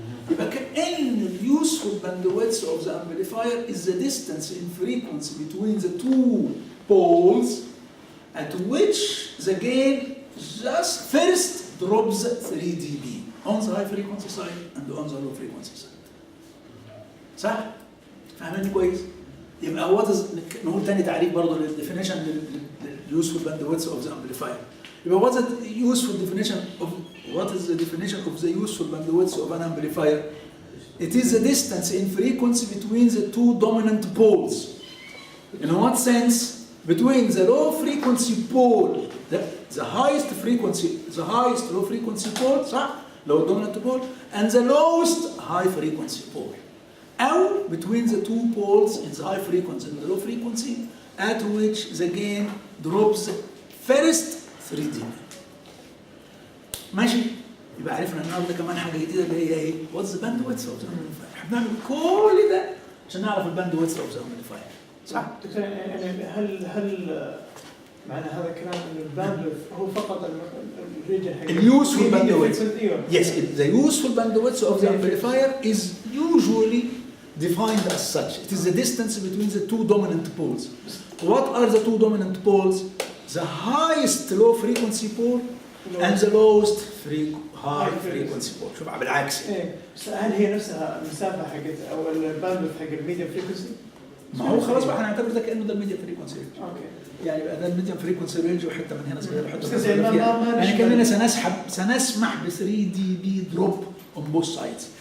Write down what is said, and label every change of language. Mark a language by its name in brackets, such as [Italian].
[Arabic] يبقى كأن [English] the useful bandwidth of the amplifier is the distance in frequency between the two poles at which the gain just first drops 3 dB on the high frequency side and on the low frequency side. [Arabic] صح؟ فاهميني كويس؟ يبقى what is نقول تاني تعريف برضه للديفينيشن للuseful bandwidth of the amplifier. [English] يبقى what is the useful definition of the useful bandwidth of an amplifier? It is the distance in frequency between the two dominant poles. In what sense? Between the low frequency pole, the highest low frequency pole, صح؟ low dominant pole, and the lowest high frequency pole. أو between the two poles in the high frequency and the low frequency at which the gain drops first 3 dB. [Arabic] ماشي؟ يبقى عرفنا النهارده كمان حاجة جديدة اللي هي إيه؟ [English] What's the bandwidth of the amplifier؟ [Arabic] احنا بنعمل كل ده عشان نعرف الباندويث of the amplifier. صح؟ دكتور يعني هل معنى هذا الكلام انه الباندويث هو فقط الريجن حق [English] اليوسفول bandwidth. Yes, the useful bandwidth of the amplifier is usually defined as such. It is the distance between the two dominant poles. What are the two dominant poles? The highest low frequency pole and the lowest high frequency pole. [Arabic] شوف بالعكس. ايه بس هل هي نفسها المسافه حقت او الباندويث حق الميديم فريكونسي؟ ما هو خلاص بقى هنعتبر ده كانه ده الميديم فريكونسي. اوكي. يعني بقى ده الميديم فريكونسي رينج وحته من هنا صغيره وحته من هنا. [English] يعني كاننا سنسمح ب 3 D B drop on both sides.